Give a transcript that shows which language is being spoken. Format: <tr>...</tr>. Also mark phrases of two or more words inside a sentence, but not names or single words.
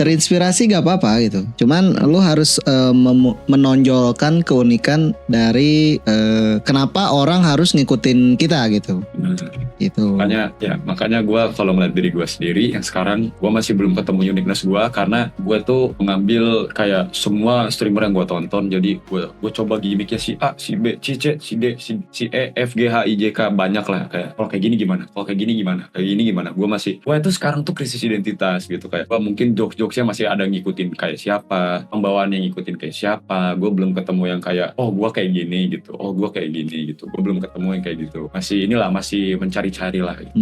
<id>Terinspirasi gak apa-apa gitu. Cuman lu harus menonjolkan keunikan dari kenapa orang harus ngikutin kita gitu. Benar. Gitu. Makanya gue kalau ngeliat diri gue sendiri yang sekarang, gue masih belum ketemu uniqueness gue, karena gue tuh mengambil kayak semua streamer yang gue tonton, jadi gue coba gimmicknya si A, si B, si C, si D, si E, F, G, H, I, J, K, banyak lah. Kayak kalau kayak gini gimana, gue masih, itu sekarang tuh krisis identitas gitu. Kayak mungkin jokes-jokesnya masih ada ngikutin kayak siapa, pembawaannya ngikutin kayak siapa. Gue belum ketemu yang kayak gue kayak gini gitu, gue kayak gini gitu. Gue belum ketemu yang kayak gitu, masih mencari-cari lah gitu.</id>